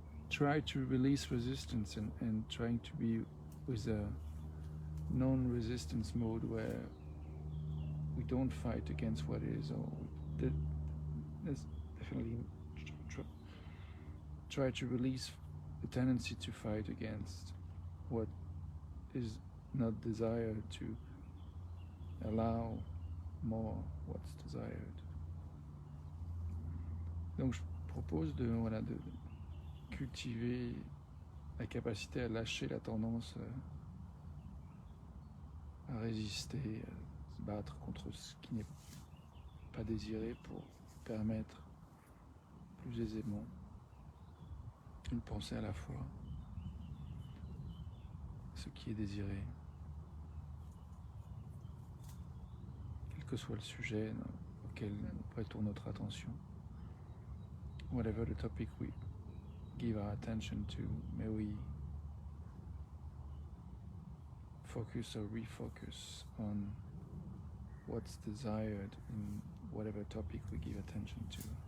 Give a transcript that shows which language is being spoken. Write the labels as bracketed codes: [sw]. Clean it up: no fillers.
[en] try to release resistance and trying to be with a non-resistance mode where we don't fight against what is, or there's definitely try to release the tendency to fight against what is not desired, to allow more what's desired. [fr] Donc je propose de cultiver la capacité à lâcher la tendance à résister, à se battre contre ce qui n'est pas désiré pour permettre plus aisément une pensée à la fois, ce qui est désiré, quel que soit le sujet auquel nous prêtons notre attention. [en] Whatever the topic we give our attention to, may we focus or refocus on what's desired in whatever topic we give attention to.